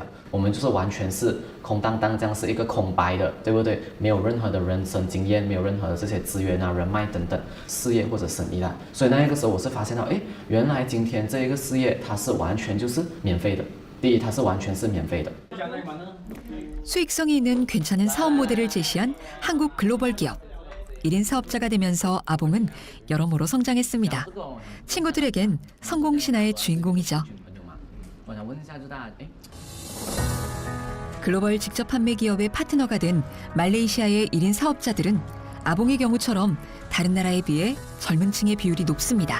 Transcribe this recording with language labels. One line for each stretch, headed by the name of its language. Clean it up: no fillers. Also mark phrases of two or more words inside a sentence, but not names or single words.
Chinese: 我们就是完全是空荡荡这样，是一个空白的，对不对？没有任何的人生经验，没有任何的这些资源啊、人脉等等，事业或者生意啦。所以那一个时候我是发现到，哎，原来今天这一个事业它是完全就是免费的。第一，它是完全是免费的。
Korean: 수익성이 있는 괜찮은 사업 모델을 제시한 한국 글로벌 기업. 1인 사업자가 되면서 아봉은 여러모로 성장했습니다. 친구들에겐 성공 신화의 주인공이죠. 글로벌 직접 판매 기업의 파트너가 된 말레이시아의 1인 사업자들은 아봉의 경우처럼 다른 나라에 비해 젊은 층의 비율이 높습니다.